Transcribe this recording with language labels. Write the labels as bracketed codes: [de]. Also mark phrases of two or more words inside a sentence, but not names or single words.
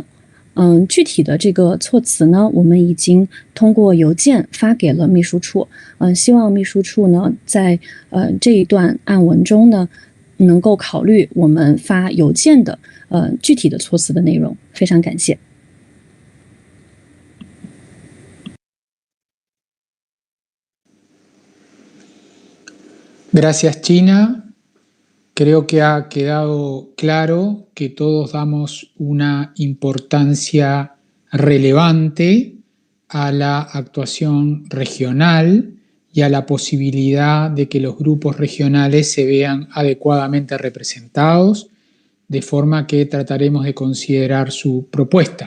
[zh] 具体的这个措辞呢，我们已经通过邮件发给了秘书处。希望秘书处呢，在这一段案文中呢，能够考虑我们发邮件的具体的措辞的内容。非常感谢。 [es] Gracias, China. Creo que ha quedado claro que todos damos una importancia relevante a la actuación regional y a la posibilidad de que los grupos regionales se vean adecuadamente representados, de forma que trataremos de considerar su propuesta.